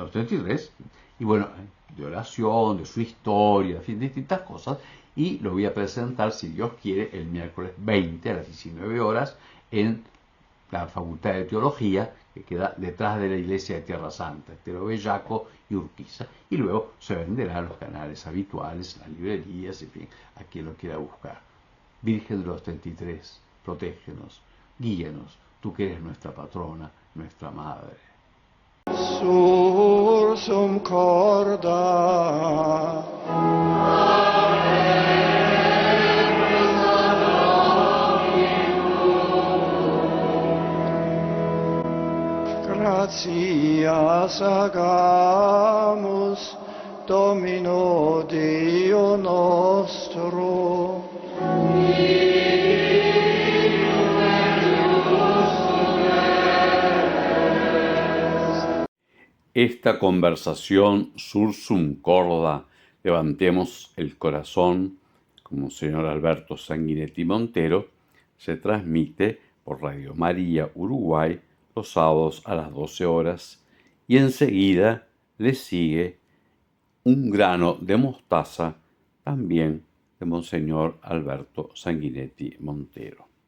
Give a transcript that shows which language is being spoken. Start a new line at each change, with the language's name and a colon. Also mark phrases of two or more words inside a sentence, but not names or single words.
Spanish: los 33, y bueno, de oración, de su historia, en fin, de distintas cosas, y lo voy a presentar, si Dios quiere, el miércoles 20 a las 19 horas en la Facultad de Teología, que queda detrás de la iglesia de Tierra Santa, Estero Bellaco y Urquiza, y luego se venderá en los canales habituales, las librerías, en fin, a quien lo quiera buscar. Virgen de los 33, protégenos, guíenos, tú que eres nuestra patrona, nuestra madre.
Latin: Sursum corda. Gratias agamus Domino Deo nostro.
Spanish: Esta conversación
Latin: sursum corda,
Spanish: levantemos el corazón, como señor Alberto Sanguinetti Montero, se transmite por Radio María Uruguay los sábados a las 12 horas, y enseguida le sigue Un grano de mostaza, también de Monseñor Alberto Sanguinetti Montero.